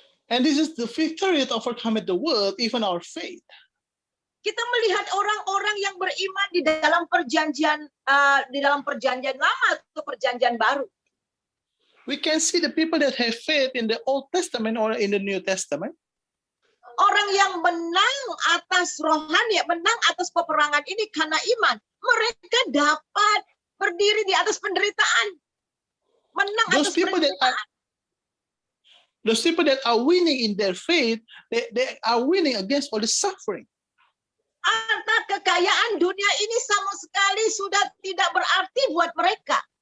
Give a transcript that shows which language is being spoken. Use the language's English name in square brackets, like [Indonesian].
[English] And this is the victory that overcometh the world, even our faith. [Indonesian] Kita melihat orang-orang yang beriman di dalam perjanjian lama atau perjanjian baru. [English] We can see the people that have faith in the Old Testament or in the New Testament. [Indonesian] Orang yang menang atas rohani, menang atas peperangan ini karena iman. Mereka dapat berdiri di atas penderitaan. Menang atas penderitaan. [English] Those people that are winning in their faith, they are winning against all the suffering. [Indonesian] Harta kekayaan dunia ini sama sekali sudah tidak berarti buat mereka.